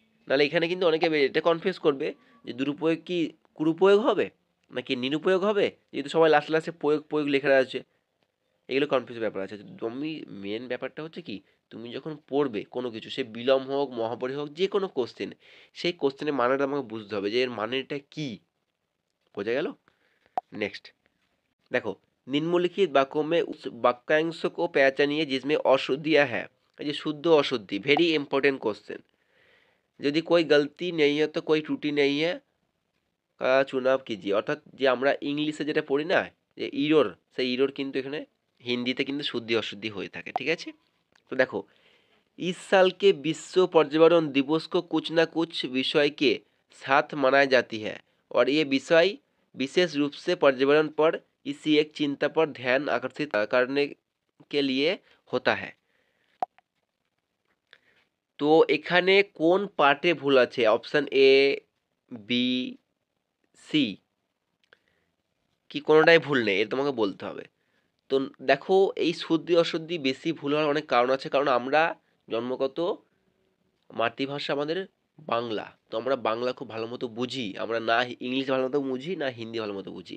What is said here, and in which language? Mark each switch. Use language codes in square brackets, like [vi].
[bn] নাহলে এখানে কিন্তু অনেকে এটা কনফিউজ করবে যে দুরুপয়োগ কি কুরুপয়োগ হবে নাকি নিরুপয়োগ হবে, যেহেতু সবাই লাস্টে লাস্টে প্রয়োগ প্রয়োগ লেখা আছে, এগুলো কনফিউজ ব্যাপার আছে। তুমি মেন ব্যাপারটা হচ্ছে কি, তুমি যখন পড়বে কোনো কিছু, সে বিলম হোক, মহাপরি হোক, যে কোনো কোশ্চেন, সেই কোশ্চেনের মানেটা আমাকে বুঝতে হবে যে এর মানেটা কি। বোঝা গেল? [hi] नेक्स्ट देखो, निम्नलिखित वाक्यों में उस वाक्यांश को पहचानिए जिसमें अशुद्धियाँ है। ये शुद्ध अशुद्धि वेरी इंपॉर्टेंट क्वेश्चन। यदि कोई गलती नहीं है तो कोई त्रुटि नहीं है का चुनाव कीजिए। [bn] অর্থাৎ যে আমরা ইংলিশে যেটা পড়ি না, যে ইরর, সেই ইরর কিন্তু এখানে হিন্দিতে কিন্তু শুদ্ধি অশুদ্ধি হয়ে থাকে, ঠিক আছে? তো দেখো, [hi] इस साल के विश्व पर्यावरण दिवस को कुछ ना कुछ विषय के साथ मनाई जाती है और ये विषय विशेष रूप से पर्यावरण पर इसी एक चिंता पर ध्यान आकर्षित करने के लिए होता है। [bn] তো এখানে কোন পার্টে ভুল আছে? অপশান এ, বি, সি, কি কোনোটাই ভুল নেই, এটা তোমাকে বলতে হবে। তো দেখো, এই শুদ্ধি অশুদ্ধি বেশি ভুল হওয়ার অনেক কারণ আছে, কারণ আমরা জন্মগত মাতৃভাষা আমাদের বাংলা, তো আমরা বাংলা খুব ভালো মতো বুঝি, আমরা না ইংলিশ ভালো মতো বুঝি, না হিন্দি ভালো মতো বুঝি।